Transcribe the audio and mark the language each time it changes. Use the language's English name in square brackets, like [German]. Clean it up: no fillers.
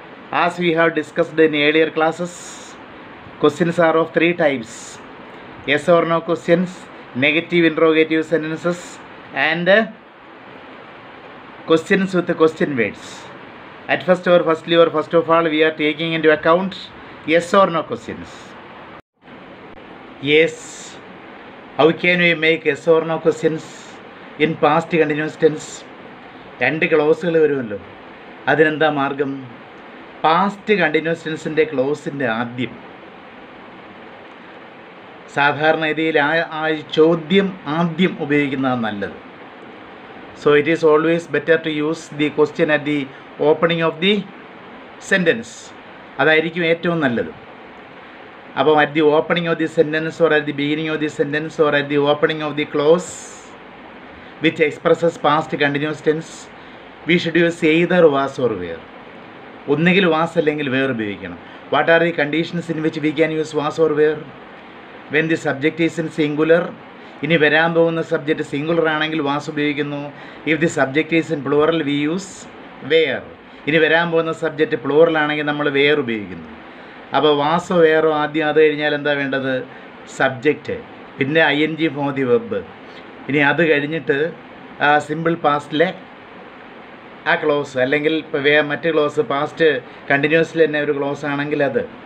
[English] As we have discussed in earlier classes, questions are of three types: yes or no questions, negative interrogative sentences, and questions with question words. At first of all we are taking into account yes or no questions. Yes, how can we make yes or no questions in past continuous tense? [Malayalam] രണ്ട് ക്ലോസുകൾ വരുമല്ലോ, അതിനെന്താ മാർഗം? Past continuous ടെൻസിൻ്റെ ക്ലോസിൻ്റെ ആദ്യം സാധാരണ രീതിയിൽ ആ ചോദ്യം ആദ്യം ഉപയോഗിക്കുന്നതാണ് നല്ലത്. [English] So it is always better to use the question at the opening of the sentence. [Malayalam] അതായിരിക്കും ഏറ്റവും നല്ലത്. [English] അപ്പോൾ at the opening of the sentence or at the beginning of the sentence or at the opening of the clause which expresses past continuous tense, we should use either was or were. [Malayalam] ഒന്നുകിൽ was അല്ലെങ്കിൽ were ഉപയോഗിക്കണം. [English] What are the conditions in which we can use was or were? When the subject is in singular. [Malayalam] ഇനി വരാൻ പോകുന്ന subject singular ആണെങ്കിൽ was ഉപയോഗിക്കുന്നു. [English] If the subject is in plural we use were. [Malayalam] ഇനി വരാൻ പോകുന്ന subject plural ആണെങ്കിൽ നമ്മൾ were ഉപയോഗിക്കുന്നു. അപ്പോൾ വാസോ വേറോ ആദ്യം, അത് കഴിഞ്ഞാൽ എന്താ വേണ്ടത്? സബ്ജക്റ്റ്, പിന്നെ ING ഫോം ദി വെബ്. ഇനി അത് കഴിഞ്ഞിട്ട് സിമ്പിൾ പാസ്റ്റിലെ ആ ക്ലോസ്, അല്ലെങ്കിൽ ഇപ്പോൾ മറ്റ് ക്ലോസ് പാസ്റ്റ് കണ്ടിന്യൂസിൽ തന്നെ ഒരു ക്ലോസ് ആണെങ്കിൽ അത്.